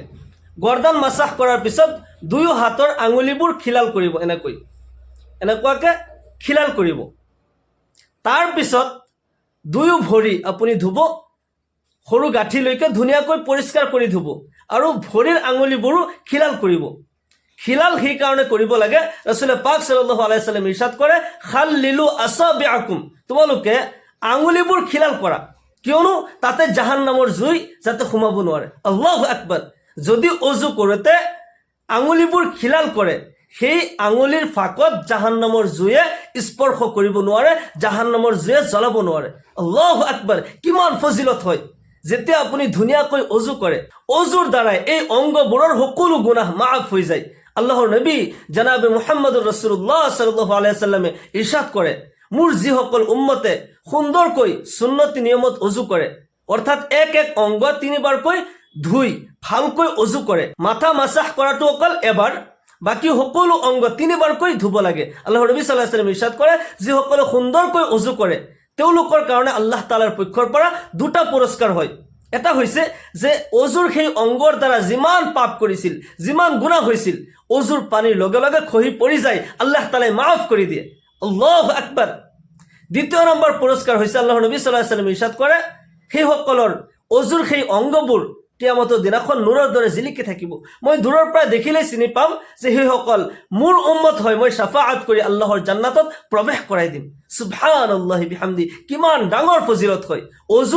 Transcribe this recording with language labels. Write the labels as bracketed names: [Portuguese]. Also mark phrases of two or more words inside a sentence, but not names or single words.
[Assamese] গৰ্দান মাছাহ কৰাৰ পিছত 2 হাতৰ আঙুলিবোৰ খিলাল কৰিব, এনেকুৱাকৈ খিলাল কৰিব। তাৰপিছত 2 ভৰি আপুনি ধুব, সৰু গাঁঠিলৈকে ধুনীয়াকৈ পৰিষ্কাৰ কৰি ধুব আৰু ভৰিৰ আঙুলিবোৰো খিলাল কৰিব। খিলাল সেইকাৰণে কৰিব লাগে, ৰাসূল পাক [Arabic] صلى الله عليه وسلم [Assamese] ইৰশাদ কৰে, [Arabic] خللوا أصابعكم, [Assamese] তোমালোকে আঙুলিবোৰ খিলাল কৰা, কিয়নো তাতে জাহান্নামৰ জুই যাতে সোমাব নোৱাৰে। [Arabic] الله أكبر. [Assamese] যদি অজু কৰোঁতে আঙুলিবোৰ খিলাল কৰে, সেই আঙুলিৰ ফাকত জাহান্নামৰ জুয়ে স্পৰ্শ কৰিব নোৱাৰে, জাহান্নামৰ জুয়ে জ্বলাব নোৱাৰে। [Arabic] الله أكبر. [Assamese] কিমান ফজিলত হয় যেতিয়া আপুনি ধুনীয়াকৈ অজু কৰে। অজুৰ দ্বাৰাই এই অংগবোৰৰ সকলো গুনাহ মাফ হৈ যায়। আল্লাহৰ নবী জনাবে মুহাম্মদুৰ ৰাসূলুল্লাহ [Arabic] صلى الله عليه وسلم [Assamese] ইৰশাদ কৰে, মোৰ যিসকল উম্মতে সুন্দৰকৈ সুন্নতি নিয়মত অজু কৰে, অৰ্থাৎ এক অংগ 3 বাৰকৈ ধুই ভালকৈ অজু কৰে, মাথা মাছাহ কৰাটো অকল এবাৰ, বাকী সকলো অংগ 3 বাৰকৈ ধুব লাগে। আল্লাহৰ নবী [Arabic] صلى الله عليه وسلم [Assamese] ইৰশাদ কৰে, যিসকলে সুন্দৰকৈ অজু কৰে তেওঁলোকৰ কাৰণে আল্লাহ তাআলাৰ পক্ষৰ পৰা 2টা পুৰস্কাৰ হয়। এটা হৈছে যে অজুৰ সেই অংগৰ দ্বাৰা যিমান পাপ কৰিছিল, যিমান গুনাহ হৈছিল, অজুৰ পানীৰ লগে লগে খহি পৰি যায়, আল্লাহ তাআলাই মাফ কৰি দিয়ে। [Arabic] الله أكبر. [Assamese] 2 নম্বৰ পুৰস্কাৰ হৈছে, আল্লাহৰ নবী [Arabic] صلى الله عليه وسلم [Assamese] ইৰশাদ কৰে, সেইসকলৰ অজুৰ সেই অংগবোৰ কিয়ামতৰ দিনাখন নূৰৰ দৰে জিলিকি থাকিব। মই দূৰৰ পৰা দেখিলে চিনি পাম যে সেইসকল মোৰ উম্মত হয়, মই শাফাআত কৰি আল্লাহৰ জান্নাতত প্ৰৱেশ কৰাই দিম। [Arabic] سبحان الله وبحمده. [Assamese] কিমান ডাঙৰ ফজিলত হয় অজুৰ।